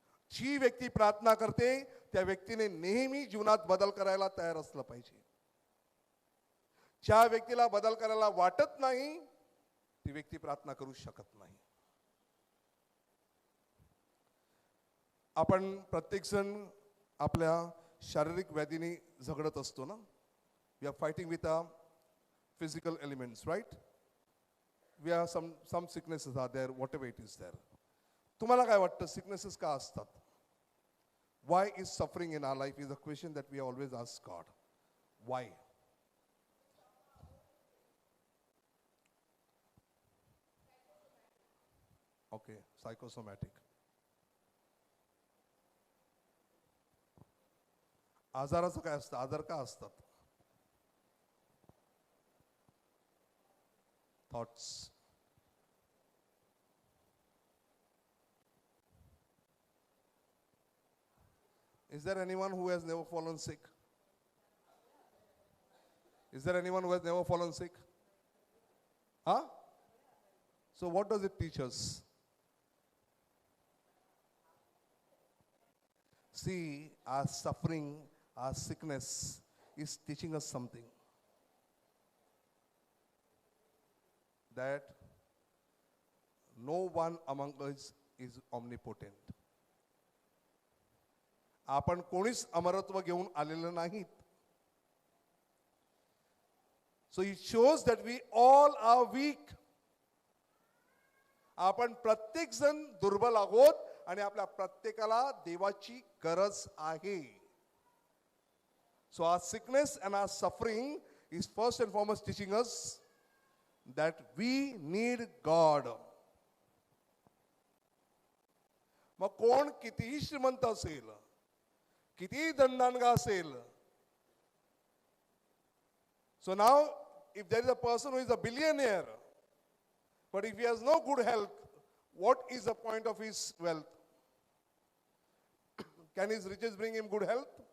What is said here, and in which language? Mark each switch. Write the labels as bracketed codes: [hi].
[mr] जी व्यक्ती प्रार्थना करते त्या व्यक्तीने नेहमी जीवनात बदल करायला तयार असलं पाहिजे. ज्या व्यक्तीला बदल करायला वाटत नाही ती व्यक्ती प्रार्थना करू शकत नाही. आपण प्रत्येक जण आपल्या शारीरिक व्याधीने झगडत असतो ना. [en] We are fighting with our physical elements, right? We are some sicknesses are there, whatever it is there. [mr] तुम्हाला काय वाटतं sicknesses का असतात? [en] Why is suffering in our life is a question that we always ask God. Why? Okay, psychosomatic. [mr] आजाराचं काय असतं? आजार का असतात? [en] Thoughts. Is there anyone who has never fallen sick? Is there anyone who has never fallen sick? Huh? So what does it teach us? See, our suffering, our sickness is teaching us something. That no one among us is omnipotent. [mr] आपण कोणीच अमरत्व घेऊन आलेलं नाहीत. [en] So it shows that we all are weak. [mr] आपण प्रत्येक जण दुर्बल आहोत आणि आपल्या प्रत्येकाला देवाची गरज आहे. [en] So our sickness and our suffering is first and foremost teaching us that we need God. [mr] मग कोण कितीही श्रीमंत असेल, कितीही धनदानगा असेल. [en] So now if there is a person who is a billionaire, but if he has no good health, what is the point of his wealth? Can his riches bring him good health?